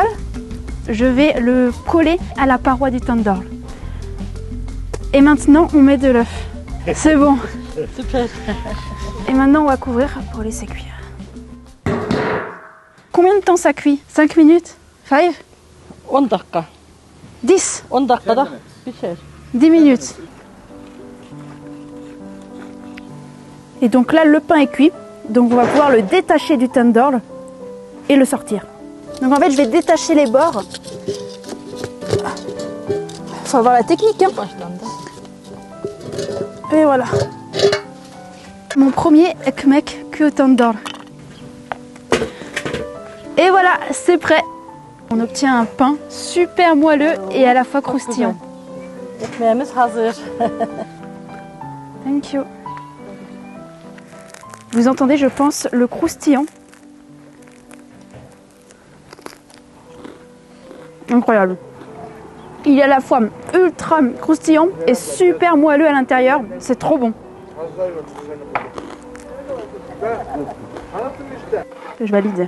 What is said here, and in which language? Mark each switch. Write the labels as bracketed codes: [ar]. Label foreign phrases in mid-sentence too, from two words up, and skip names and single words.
[fr] Je vais le coller à la paroi du tandoor. Et maintenant, on met de l'œuf. C'est bon. Süper. Et maintenant, on va couvrir pour laisser cuire. Combien de temps ça cuit? 5 minutes? 5? [tr] 10 dakika. [fr] 10? [tr] 10 dakikada pişer. [fr] 10 minutes. Et donc là, le pain est cuit. Donc on va pouvoir le détacher du tandoor et le sortir. Donc en fait, je vais détacher les bords. Faut avoir la technique, hein. [tr] Başlandı. [fr] Et voilà. Mon premier ekmek cuit au tandoor. Et voilà, c'est prêt. On obtient un pain super moelleux et à la fois croustillant. [tr] Ekmeğimiz hazır. [en] Thank you. [fr] Vous entendez, je pense, le croustillant. Incroyable. Il est à la fois ultra croustillant et super moelleux à l'intérieur. C'est trop bon. Je valide.